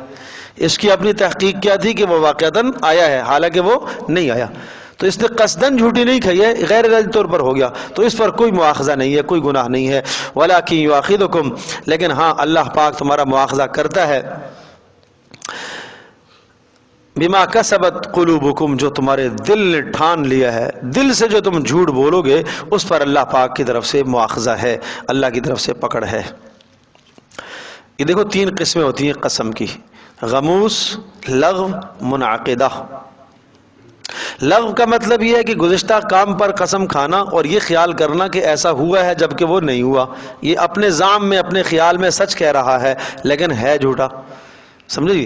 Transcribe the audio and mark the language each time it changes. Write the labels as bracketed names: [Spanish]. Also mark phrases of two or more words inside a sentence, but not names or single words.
[Urdu] اس کی اپنی تحقیق کیا تھی کہ وہ واقعتاً آیا ہے، حالانکہ وہ نہیں آیا۔ تو اس نے قصداً جھوٹی نہیں کھائی ہے، غیر ارادی طور پر ہو گیا، تو اس پر کوئی مواخذہ نہیں ہے، کوئی گناہ نہیں ہے۔ [Arabic] وَلَٰكِن يُؤَاخِذُكُم، [Urdu] لیکن ہاں اللہ پاک تمہارا مواخذہ کرتا ہے [Arabic] بِمَا كَسَبَتْ قُلُوبُكُمْ, [Urdu] جو تمہارے دل نے ٹھان لیا ہے، دل سے جو تم جھوٹ بولو گے اس پر اللہ پاک کی طرف سے مؤاخذہ ہے، اللہ کی طرف سے پکڑ ہے. یہ دیکھو 3 قسمیں ہوتی ہیں قسم کی، غموس، لغو، منعقدہ. لغو کا مطلب یہ ہے کہ گزشتہ کام پر قسم کھانا اور یہ خیال کرنا کہ ایسا ہوا ہے جبکہ وہ نہیں ہوا، یہ اپنے زعم میں اپنے خیال میں سچ کہہ رہا ہے لیکن ہے جھوٹا، سمجھے جی.